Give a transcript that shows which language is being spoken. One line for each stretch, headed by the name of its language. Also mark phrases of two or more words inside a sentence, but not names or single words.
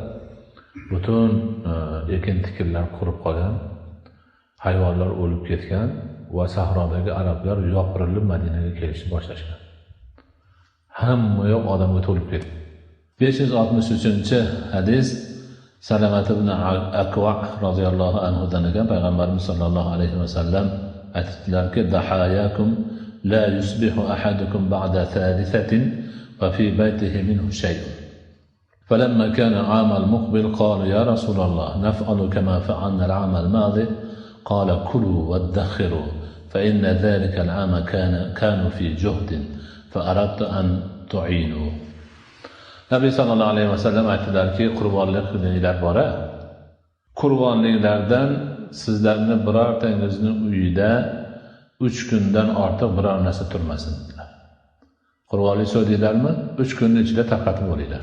Uzbek: Butun ekin-tikinlar qurib qolgan, hayvonlar o'lib ketgan va sahrodagi arablar yopirilib Madinaga kelishni boshlashgan. Hamma yoq odamga to'lib ketdi. 563-hadis Salamat ibn Akwa
Arabic: رضي الله عنه
Uzbek: dan ekan, payg'ambarimiz
Arabic: صلى الله عليه وسلم
Uzbek: aytdilarki:
Arabic: "ضحاياكم لا يصبح أحدكم بعد ثالثة وفي بيته منه شيء." فلما كان العام المقبل قال: "يا رسول الله، نفعل كما فعلنا العام الماضي." قال: "كلوا وادخروا فإن ذلك العام كانوا في جهد فأردت أن تعينوا."
Uzbek: Nabiy
Arabic: صلى الله عليه وسلم
Uzbek: aytdilarki, qurbonlik qilinglar bora. Qurbonliklardan sizlarni birortangizning uyida 3 kundan ortiq biror narsa turmasin dedilar. Qurbonlik so'ydinglarmi? 3 kunning ichida tarqatib bo'linglar.